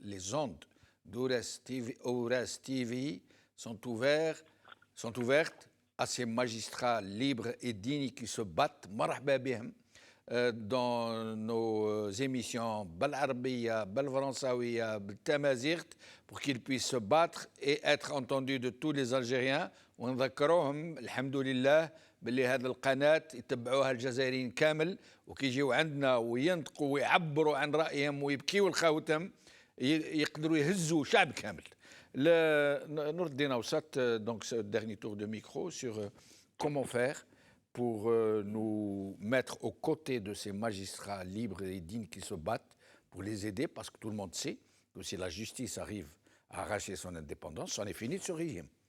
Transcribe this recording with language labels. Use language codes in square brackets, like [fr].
[fr] Les ondes d'Oures TV sont ouvertes à ces magistrats libres et dignes qui se battent. [ar] Marhaba bihem, [fr] dans nos émissions Bal-Arabia, Bal-Faransawiya, Bal-Tamazirt, pour qu'ils puissent se battre et être entendus de tous les Algériens. [ar] ونذكروهم الحمد لله باللي هذه القناة يتبعوها الجزائريين كامل وكيجيو عندنا وينطقوا ويعبروا عن رأيهم ويبكيوا الخوتم يقدروا يهزوا شعب كامل. [fr] نور الدين أوسط, donc ce dernier tour de micro sur comment faire pour nous mettre aux côtés de ces magistrats libres et dignes qui se battent, pour les aider, parce que tout le monde sait que si la justice arrive à arracher son indépendance, c'en est fini de ce régime.